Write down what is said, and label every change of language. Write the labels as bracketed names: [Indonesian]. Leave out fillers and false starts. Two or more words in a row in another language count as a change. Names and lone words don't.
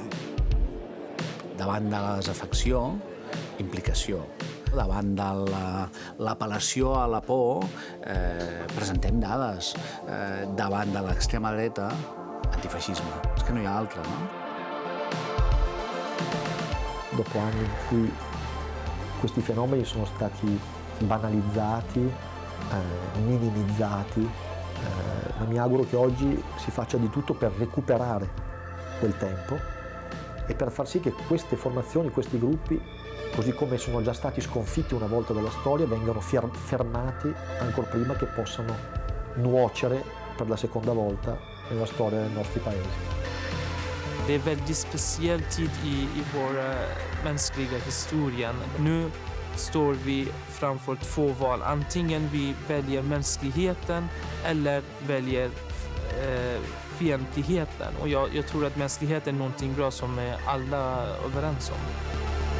[Catalan] Davant de la desafecció, implicació. Davant de l'apel·lació a la por, presentem dades. Davant de l'extrema dreta, antifascismo. És que no hi ha altre, no? [Italian] Dopo anni in cui questi fenomeni sono stati banalizzati, minimizzati, ma mi auguro che oggi si faccia di tutto per recuperare quel tempo e per far sì che queste formazioni, questi gruppi, così come sono già stati sconfitti una volta dalla storia, vengano fermati ancora prima che possano nuocere per la seconda volta nella storia dei nostri paesi. [Swedish] Det är väldigt speciell tid i vår mänskliga historia. Nu står vi framför två val. Antingen vi väljer mänskligheten eller väljer fientligheten. Och jag tror att mänskligheten är någonting bra som alla är överens om.